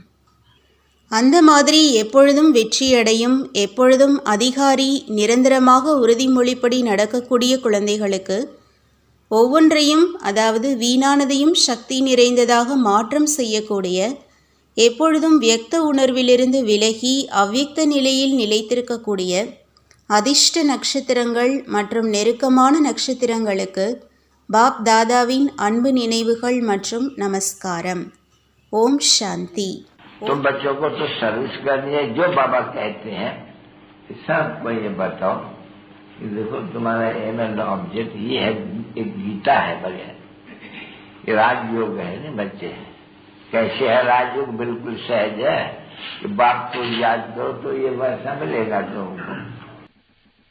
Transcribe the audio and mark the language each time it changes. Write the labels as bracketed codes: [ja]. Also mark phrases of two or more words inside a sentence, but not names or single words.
[ta] அந்த மாதிரி எப்பொழுதும் வெற்றியடையும், எப்பொழுதும் அதிகாரி, நிரந்தரமாக உறுதிமொழிப்படி நடக்கக்கூடிய குழந்தைகளுக்கு ஒவ்வொன்றையும், அதாவது வீணானதையும் சக்தி நிறைந்ததாக மாற்றம் செய்யக்கூடிய, எப்பொழுதும் வியக்த உணர்விலிருந்து விலகி அவ்வியக்த நிலையில் நிலைத்திருக்கக்கூடிய அதிர்ஷ்ட நட்சத்திரங்கள் மற்றும் நெருக்கமான நட்சத்திரங்களுக்கு பாப் தாதாவின் அன்பு நினைவுகள் மற்றும் நமஸ்காரம். ஓம் சாந்தி. [hi] तो बच्चों को तो सर्विस करनी है. जो बाबा कहते हैं सबको ये बताओ कि देखो तुम्हारा [en] aim and object [hi] ये है, एक गीता है बगैर, ये राजयोग है ना बच्चे. कैसे है राजयोग? बिल्कुल सहज है कि बाप को याद करो तो ये वैसा मिलेगा तुमको.